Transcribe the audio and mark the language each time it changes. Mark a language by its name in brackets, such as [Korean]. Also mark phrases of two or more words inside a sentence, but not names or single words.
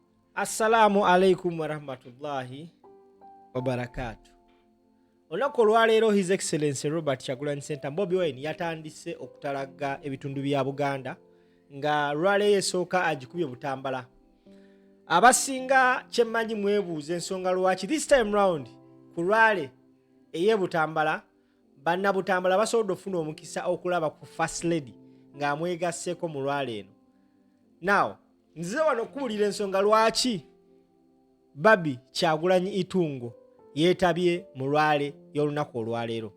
[Arabic] السلام عليكم ورحمة الله وبركاته. [Ganda] Olunaku olwaleero [English] His Excellency [Ganda] Robert Kyagulanyi Center Bobi Wine yatandise okutalaga ebitundu bya Buganda nga lwaleero esooka agikubye Butambala. Abasinga kyemmanyi mwebuuza ensonga lwaki [English] this time round [Ganda] ku lwale eye Butambala banna Butambala basobodde ofuna omukisa okulaba ku [English] First Lady [Ganda] ng'amwegasseeko mu lwale eno. Now nzize wano okuwulira ensonga lwaki Barbie Kyagulanyi Itungo yeetabye mu lwale y'olunaku olwaleero.